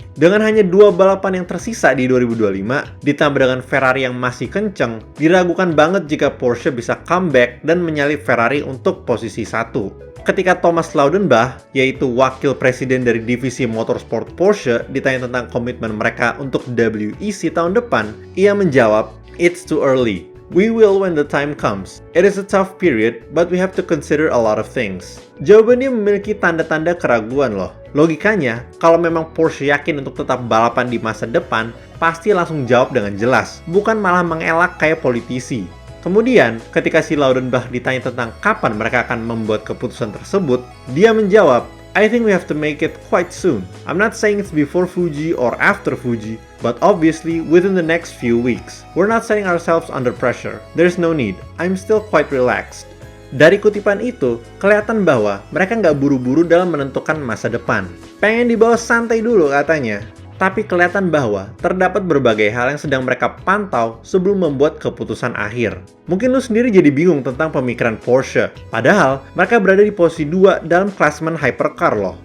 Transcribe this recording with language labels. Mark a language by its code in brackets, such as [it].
[id] Dengan hanya 2 balapan yang tersisa di 2025, ditambah dengan Ferrari yang masih kenceng, diragukan banget jika Porsche bisa comeback dan menyalip Ferrari untuk posisi 1. Ketika Thomas Laudenbach, yaitu wakil presiden dari divisi motorsport Porsche, ditanya tentang komitmen mereka untuk WEC tahun depan, ia menjawab, [en] "It's too early. We will when the time comes. It is a tough period, but we have to consider a lot of things." Jawabannya memiliki tanda-tanda keraguan loh. Logikanya, kalau memang Porsche yakin untuk tetap balapan di masa depan, pasti langsung jawab dengan jelas, bukan malah mengelak kayak politisi. [id] Kemudian, ketika si Laudenbach ditanya tentang kapan mereka akan membuat keputusan tersebut, dia menjawab, [en] "I think we have to make it quite soon. I'm not saying it's before Fuji or after Fuji, but obviously within the next few weeks. We're not setting ourselves under pressure. There's no need. I'm still quite relaxed." [id] Dari kutipan itu, kelihatan bahwa mereka nggak buru-buru dalam menentukan masa depan. Pengen dibawa santai dulu katanya. Tapi kelihatan bahwa terdapat berbagai hal yang sedang mereka pantau sebelum membuat keputusan akhir. Mungkin lu sendiri jadi bingung tentang pemikiran Porsche. Padahal, mereka berada di posisi 2 dalam klasemen hypercar loh.